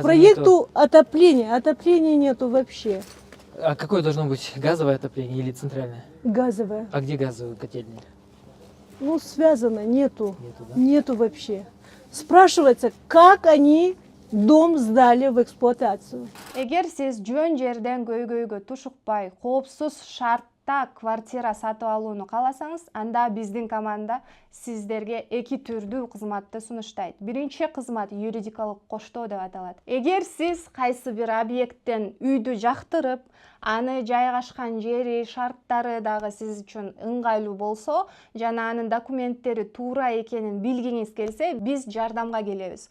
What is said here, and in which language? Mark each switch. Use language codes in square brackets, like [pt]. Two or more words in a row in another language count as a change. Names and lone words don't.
[ru] проекту отопления нету вообще. А какое должно быть, газовое отопление или центральное? Газовое. А где газовые котельные? Ну, связано, нету. Нету, да? Нету вообще. Спрашивается, как они дом сдали в эксплуатацию. [ky] Эгер сиз жөн жерден көйгөйгө тушукпай, коопсуз шартта квартира сатып алууну кааласаңыз, анда биздин команда сиздерге эки түрдүү кызматты сунуштайт. Биринчи кызмат юридикалык коштоо деп аталат. Эгер сиз кайсы бир объекттен үйдү жактырып, аны жайгашкан жери, шарттары дагы сиз үчүн ыңгайлуу болсо, жана анын документтери туура экенин билгиңиз келсе, биз жардамга келебиз.